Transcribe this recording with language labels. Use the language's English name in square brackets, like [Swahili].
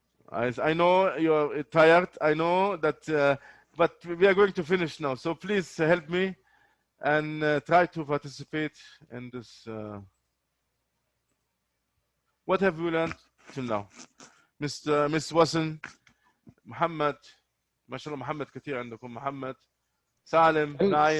[English] I know you're tired. I know that, but we are going to finish now. So please help me and try to participate in this. What have we learned till now? [Arabic] Miss Wasan, Muhammad, ما شاء الله محمد كثير عندكم. محمد, Salim, Naif.